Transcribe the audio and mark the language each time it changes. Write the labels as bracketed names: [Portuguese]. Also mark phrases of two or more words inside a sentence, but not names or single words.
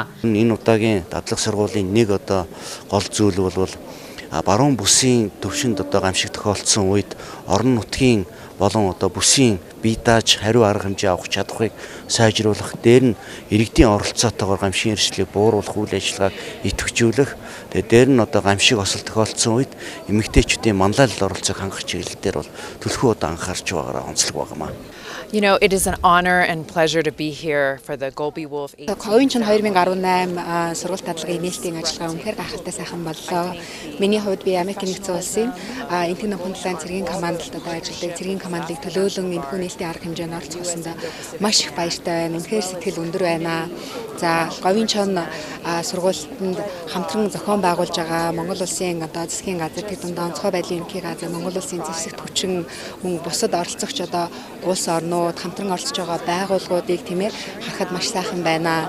[Mongolian] Энэ удаагийн дадлаг сургуулийн нэг одоо гол зүйл бол баруун бүсийн төвшөнд одоо гамшиг тохиолдсон үед орон нутгийн болон одоо бүсийн бие дааж хариу арга хэмжээ авах чадварыг сайжруулах, дээр нь иргэдийн оролцоотойгоор гамшигын эрсдлийг бууруулах үйл ажиллагааг идэвхжүүлэх, тэгээд дээр нь одоо гамшиг осол тохиолдсон үед эмэгтэйчүүдийн манлайлал оролцоог хангах чиглэлээр бол төлхөө одоо анхаарч байгаараа онцлог байна. [English] You know, it is an honor and pleasure to be here for the Golby Wolf. [Mongolian] Говийн чон 2018 сургалт дадлагын нээлтийн ажиллагаа үнэхээр гайхалтай сайхан боллоо. Миний хувьд би Америк нэгдсэн улсын энтэг Номхон далайн цэргийн командалд одоо ажилладаг, цэргийн командлыг төлөөлөн энэхүү нээлтийн арга хэмжээнд оролцохсонд маш их баяртай байна. Үнэхээр сэтгэл өндөр байна. За Говийн чон сургуультанд хамтран зохион байгуулж байгаа Монгол улсын одоо засгийн газар, тэд дундаа онцгой байдлын ерөнхий газар, Монгол улсын зэвсэгт хүчин, мөн бусад оролцогч одоо улс орнууд хамтран оролцож байгаа байгууллагуудыг тийм ээ харахад маш сайхан байна.